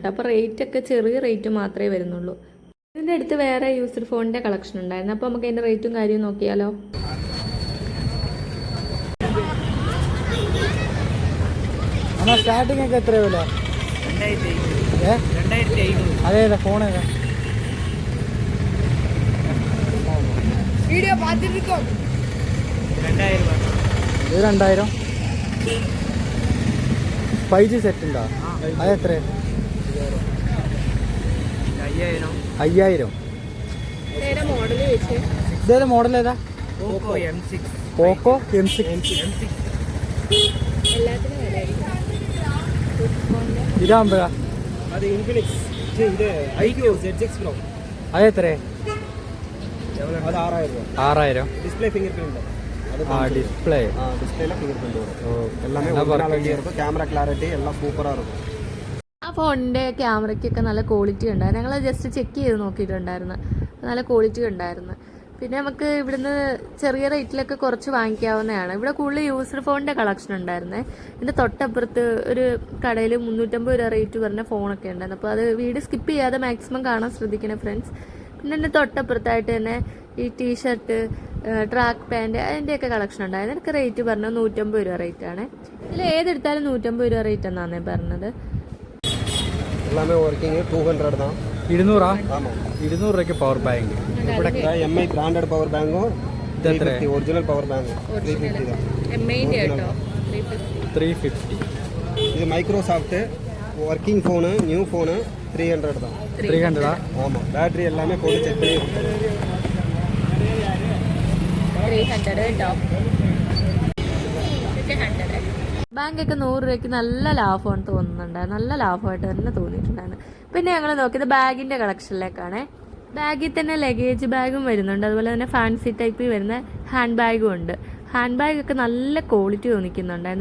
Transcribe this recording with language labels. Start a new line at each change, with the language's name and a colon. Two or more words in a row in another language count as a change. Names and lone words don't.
Malayalam: അപ്പോൾ റേറ്റ് ഒക്കെ ചെറിയ റേറ്റ് മാത്രമേ വരുന്നുള്ളൂ. ഇതിൻ്റെ അടുത്ത് വേറെ യൂസ്ഡ് ഫോണിൻ്റെ കളക്ഷൻ ഉണ്ടായിരുന്നു. അപ്പോൾ നമുക്ക് അതിൻ്റെ റേറ്റും കാര്യവും നോക്കിയാലോ. എന്നാൽ സ്റ്റാർട്ടിംഗ് ഒക്കെ എത്ര വില? അതേതാ ഫോൺ ഏതാ?
Tamil: வீடியோ பார்த்துட்டு இருக்கோம்.
Malayalam: ഇത് 2000. 5G സെറ്റ് ഉണ്ടോ? അതെത്ര? 5000. മോഡൽ വെച്ച് ഇതേതാ മോഡൽ ഏതാ? പോക്കോ M6. എല്ലാത്തിനും വില ഇതാകുമ്പോഴാ? അത് ഇൻഫിനിക്സ് ഇത് IQ ZX Pro. അതെത്ര? അത് 6000 രൂപ. 6000.
English: display finger print. ഡിസ്പ്ലേ
Tamil: டிஸ்பிளேல
English: finger print
Tamil: வரும். எல்லாமே நல்லா ஒரிஜினாலிட்டி இருக்கும்.
English: camera clarity
Tamil: எல்லாம் சூப்பரா இருக்கும்.
Malayalam: ആ ഫോണിൻ്റെ ക്യാമറയ്ക്കൊക്കെ നല്ല ക്വാളിറ്റി ഉണ്ടായിരുന്നു. ഞങ്ങൾ
English: just check
Malayalam: ചെയ്ത് നോക്കിയിട്ടുണ്ടായിരുന്നു. നല്ല ക്വാളിറ്റി ഉണ്ടായിരുന്നു. പിന്നെ നമുക്ക് ഇവിടുന്ന് ചെറിയ റേറ്റിലൊക്കെ കുറച്ച് വാങ്ങിക്കാവുന്നതാണ്. ഇവിടെ കൂടുതൽ യൂസ്ഡ് ഫോണിൻ്റെ കളക്ഷൻ ഉണ്ടായിരുന്നേ. ഇതിൻ്റെ തൊട്ടപ്പുറത്ത് ഒരു കടയിൽ 350 രൂപ റേറ്റ് പറഞ്ഞ ഫോണൊക്കെ ഉണ്ടായിരുന്നു. അപ്പോൾ അത്
English: video skip
Malayalam: ചെയ്യാതെ മാക്സിമം കാണാൻ ശ്രദ്ധിക്കണേ ഫ്രണ്ട്സ്. പിന്നെ എൻ്റെ തൊട്ടപ്പുറത്തായിട്ട് തന്നെ ഈ
English: T-shirt, track pant
Malayalam: അതിൻ്റെയൊക്കെ കളക്ഷൻ ഉണ്ടായിരുന്നു. എനിക്ക് റേറ്റ് പറഞ്ഞത് 150 രൂപ റേറ്റാണ്. ഇതിൽ ഏതെടുത്താലും 150 രൂപ റേറ്റ് എന്നാണ് പറഞ്ഞത്.
Tamil: எல்லாமே வர்க்கிங் 200 தான். 200. ஆமா.
Malayalam: 200 രൂപയ്ക്ക്
English: power bank.
Malayalam: ഇവിടെ
English: MI branded power
Malayalam: ബാങ്കോ
English: original power
Malayalam: ബാങ്കോ 350 தான். MI ന്റെ കേട്ടോ 350.
Tamil: இது
English: Microsoft working phone, new phone
Tamil: 300 தான். 300. ஆமாம். பேட்டரி எல்லாமே போட்டு செக் பண்ணி கொடுத்துருவோம்.
Malayalam: 300 കേട്ടോ. ബാങ്കൊക്കെ 100 രൂപയ്ക്ക് നല്ല ലാഭമാണ് തോന്നുന്നുണ്ടായിരുന്നു. നല്ല ലാഭമായിട്ട് തന്നെ തോന്നിയിട്ടുണ്ടായിരുന്നു. പിന്നെ ഞങ്ങൾ നോക്കിയത് ബാഗിൻ്റെ കളക്ഷനിലേക്കാണ്. ബാഗിൽ തന്നെ
English: luggage bag
Malayalam: വരുന്നുണ്ട്. അതുപോലെ തന്നെ
English: fancy type
Malayalam: വരുന്ന
English: hand bag
Malayalam: ഉണ്ട്.
English: hand bag
Malayalam: നല്ല ക്വാളിറ്റി തോന്നിക്കുന്നുണ്ടായിരുന്നു.